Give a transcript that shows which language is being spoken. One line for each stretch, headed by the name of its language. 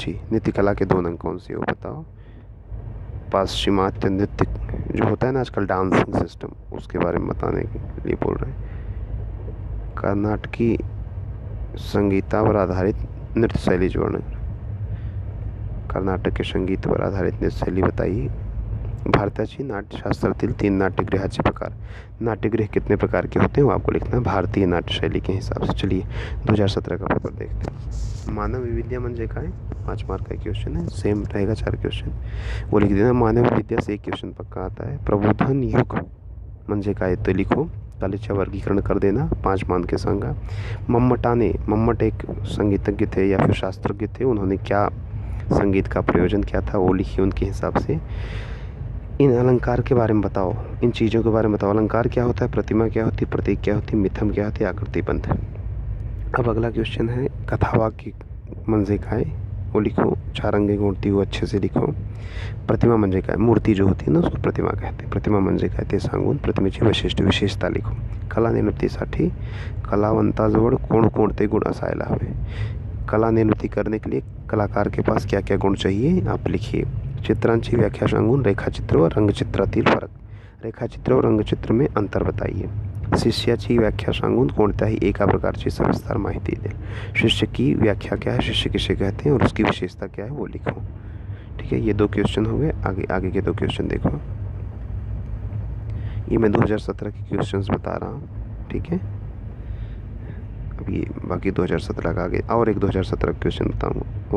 Hindi: नृत्यकला के 2 अंग कौन से हो बताओ. पाश्चिमात्य नृत्य जो होता है ना आजकल, डांसिंग सिस्टम, उसके बारे में बताने के लिए बोल रहे हैं.
Marathi: कर्नाटकी संगीतावर आधारित नृत्य शैली वर्णन.
Hindi: कर्नाटक के संगीतावर आधारित नृत्य शैली बताइए.
Marathi: भारताची नाट्यशास्त्रातील 3 नाट्यगृहाचे प्रकार.
Hindi: नाट्यगृह कितने प्रकार के होते हैं वो आपको लिखना है भारतीय नाट्य शैली के हिसाब से. चलिए 2017 का पेपर देखते हैं.
Marathi: मानव विद्या म्हणजे काय,
Hindi: 5 मार्क का क्वेश्चन है, सेम रहेगा 4 क्वेश्चन, वो लिख देना. मानव विद्या से 1 क्वेश्चन पक्का आता है.
Marathi: प्रबोधन युग म्हणजे काय तो लिखो.
Hindi: कलेचे वर्गीकरण कर देना, 5 मान के सांगा. मम्मट एक संगीतज्ञ थे या फिर शास्त्रज्ञ थे, उन्होंने क्या संगीत का प्रयोजन क्या था वो लिखिए उनके हिसाब से। इन अलंकार के बारे में बताओ, इन चीज़ों के बारे में बताओ। अलंकार क्या होता है, प्रतिमा क्या होती है, प्रतीक क्या होती है, मिथम क्या होती है, आकृतिबंध। अब अगला क्वेश्चन है कथावाक्य मंजे का है वो लिखो, चारंगे घूमती हुआ अच्छे से लिखो।
Marathi: प्रतिमा म्हणजे काय,
Hindi: मूर्ति जो होती है ना उसको प्रतिमा कहते हैं।
Marathi: प्रतिमा म्हणजे काय ते सांगून प्रतिमेची विशेषता लिखो। कला निर्मितीसाठी कलावंताजवळ कोणकोणते गुण असायला हवे।
Hindi: कला निर्मिती करने के लिए कलाकार के पास क्या क्या गुण चाहिए आप लिखिए।
Marathi: चित्रांची व्याख्या सांगून रेखाचित्र व रंगचित्रातील फरक,
Hindi: रेखाचित्र व रंगचित्र में अंतर बताइए।
Marathi: शिष्याची व्याख्या सांगून कोणत्याही एका प्रकारची सविस्तर माहिती देईल।
Hindi: शिष्य की व्याख्या क्या है, शिष्य किसे कहते हैं और उसकी विशेषता क्या है वो लिखो। ठीक है, ये 2 क्वेश्चन हो गए। आगे के 2 क्वेश्चन देखो। ये मैं 2017 के क्वेश्चंस बता रहा हूँ। ठीक है, अब ये बाकी 2017 का आगे और एक 2017 क्वेश्चन बताऊँगा।